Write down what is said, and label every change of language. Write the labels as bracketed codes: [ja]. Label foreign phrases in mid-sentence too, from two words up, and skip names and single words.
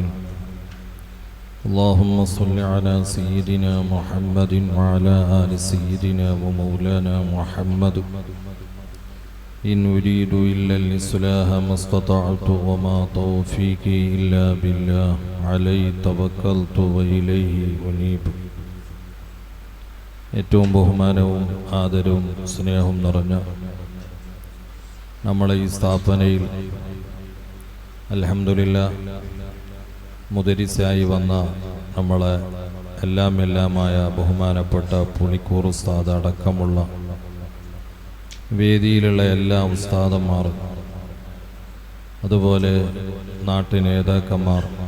[ar] اللهم صل على سيدنا محمد وعلى آل سيدنا ومولانا محمد. إن أريد إلا الإصلاح ما استطعت وما توفيقي إلا بالله عليه توكلت وإليه أنيب. [ml] ഏറ്റവും ബഹുമാനവും ആദരവും സ്നേഹവും നിറഞ്ഞ നമ്മളെ ഈ സ്ഥാപനയിൽ അൽഹംദുലില്ലാഹ് മുദരിസായി വന്ന നമ്മളെ എല്ലാമായ ബഹുമാനപ്പെട്ട പുളിക്കൂർ ഉസ്താദ് അടക്കമുള്ള വേദിയിലുള്ള എല്ലാ ഉസ്താദന്മാർ, അതുപോലെ നാട്ടു നേതാക്കന്മാർ,